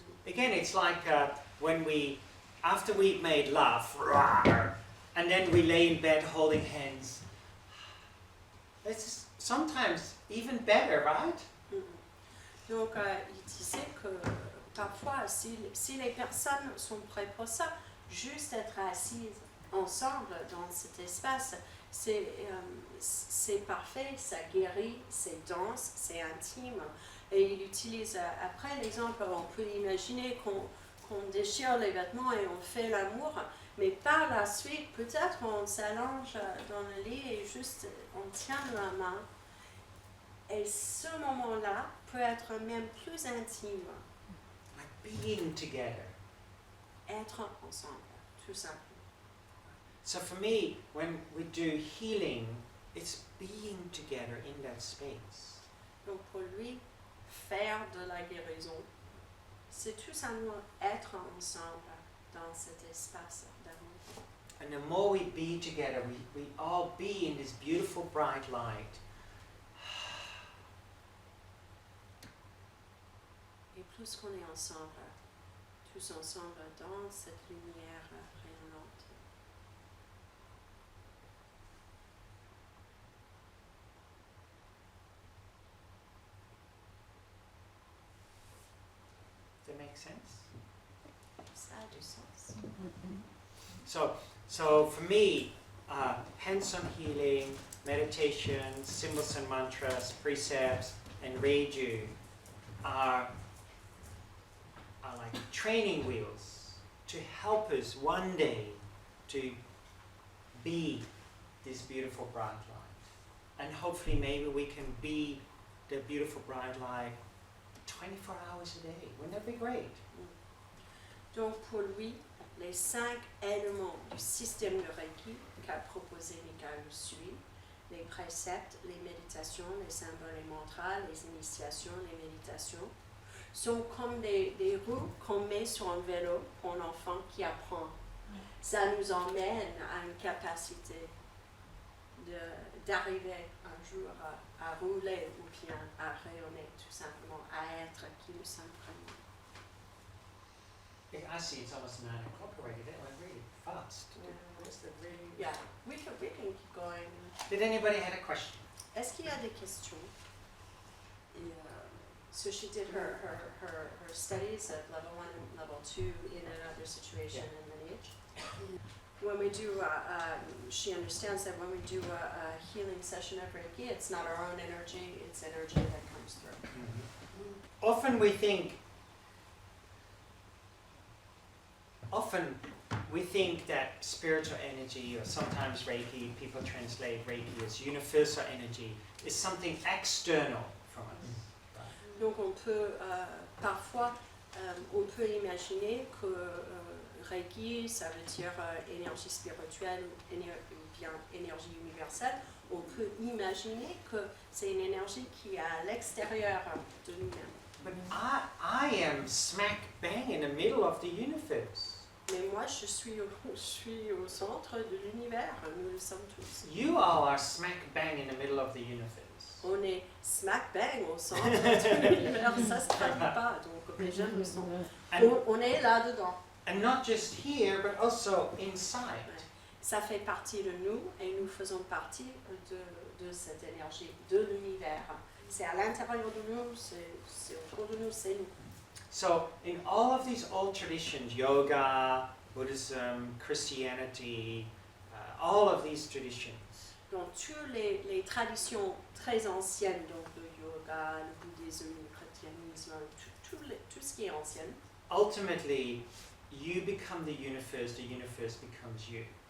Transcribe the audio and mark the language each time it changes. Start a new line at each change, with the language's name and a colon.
English: Again, it's like when after we've made love, and then we lay in bed holding hands. It's sometimes even better, right?
French: Donc, il disait que parfois, si les personnes sont prêtes pour ça, juste être assises ensemble dans cet espace, c'est parfait, ça guérit, c'est dense, c'est intime. Et il utilise après l'exemple, on peut imaginer qu'on déchire les vêtements et on fait l'amour, mais par la suite, peut-être on s'allonge dans le lit et juste on tient la main. Et ce moment-là peut être même plus intime.
English: Like being together.
French: Être ensemble, tout simplement.
English: So for me, when we do healing, it's being together in that space.
French: Donc pour lui, faire de la guérison, c'est tout simplement être ensemble dans cet espace d'amour.
English: And the more we be together, we all be in this beautiful bright light.
French: Et plus qu'on est ensemble, tous ensemble dans cette lumière rayonnante.
English: Does that make sense?
French: Ça a du sens.
English: So for me, hands-on healing, meditation, symbols and mantras, precepts, and Reiki are like training wheels to help us one day to be this beautiful bright light. And hopefully maybe we can be the beautiful bright light 24 hours a day. Wouldn't that be great?
French: Donc pour lui, les 5 éléments du système de Reiki qu'a proposé Michael suit, les préceptes, les méditations, les symboles et mantras, les initiations, les méditations, sont comme des roues qu'on met sur un vélo pour un enfant qui apprend. Ça nous emmène à une capacité d'arriver un jour à rouler ou bien à rayonner, tout simplement, à être qui nous sommes vraiment.
English: I see it's almost 9 o'clock already. That went really fast. Yeah, we can keep going. Did anybody have a question?
French: Est-ce qu'il y a des questions?
English: Et, so she did her studies at level 1 and level 2 in another situation and lineage. When we do, she understands that when we do a healing session of Reiki, it's not our own energy, it's energy that comes through. Often we think, we think that spiritual energy, or sometimes Reiki, people translate Reiki as universal energy, is something external from us.
French: Donc on peut parfois on peut imaginer que Reiki, ça veut dire énergie spirituelle ou bien énergie universelle. On peut imaginer que c'est une énergie qui est à l'extérieur de nous-mêmes.
English: But I am smack bang in the middle of the universe.
French: Mais moi, je suis au centre de l'univers. Nous le sommes tous.
English: You all are smack bang in the middle of the universe.
French: On est
English: smack bang
French: au centre de l'univers. Ça se traduit pas, donc les jeunes le sont. On est là-dedans.
English: And not just here, but also inside.
French: Ça fait partie de nous et nous faisons partie de cette énergie, de l'univers. C'est à l'intérieur de nous, c'est autour de nous, c'est nous.
English: So in all of these old traditions, yoga, Buddhism, Christianity, all of these traditions,
French: Dans toutes les traditions très anciennes, donc le yoga, le bouddhisme, le chrétianisme, tout ce qui est ancien,
English: ultimately you become the universe becomes you.